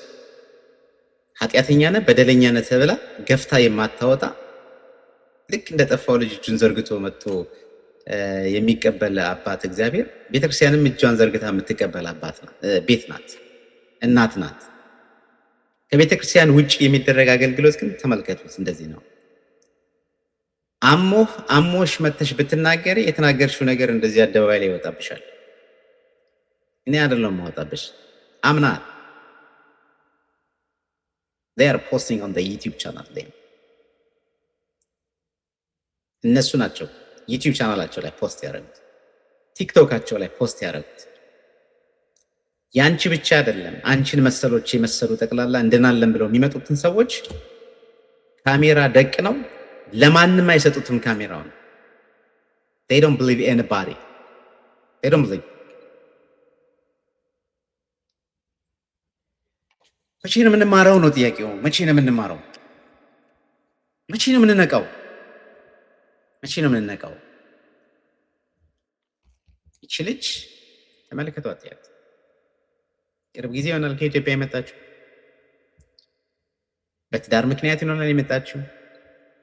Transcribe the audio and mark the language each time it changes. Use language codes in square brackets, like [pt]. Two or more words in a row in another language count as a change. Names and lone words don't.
[am] ኃጢአተኛ ነህ በደለኛ ነህ ተብላ ገፍታ የማታወጣ ልክ እንደጠፋው ልጅ እጁን ዘርግቶ መጥቶ የሚቀበል አባት እግዚአብሔር፣ ቤተክርስቲያንም እጇን ዘርግታ የምትቀበል ቤት ናት፣ እናት ናት። ከቤተክርስቲያን ውጭ የሚደረግ አገልግሎት ግን ተመልከቱት፣ እንደዚህ ነው። አሞሽ መተሽ ብትናገሪ የተናገርሽው ነገር እንደዚህ አደባባይ ላይ ይወጣብሻል። እኔ አይደለም ማወጣብሽ፣ አምና [en] they are posting on the YouTube channel [am] ላይ እነሱ ናቸው ዩቲዩብ ቻናላቸው ላይ ፖስት ያደረጉት፣ ቲክቶካቸው ላይ ፖስት ያደረጉት። ያንቺ ብቻ አይደለም፣ አንቺን መሰሎች የመሰሉ ጠቅላላ እንደናለን ብለው የሚመጡትን ሰዎች ካሜራ ደቅ ነው ለማንም አይሰጡትም ካሜራውን። [en] they don't believe anybody, they don't believe። [am] መቼ ነው የምንማረው ነው ጥያቄው። መቼ ነው የምንማረው? መቼ ነው የምንነቃው? መቼ ነው የምንነቃው? ይቺ ልጅ ተመልከቷት። ያት ቅርብ ጊዜ ይሆናል ከኢትዮጵያ የመጣችው። በትዳር ምክንያት ይሆናል የመጣችው። ኢትዮጵያ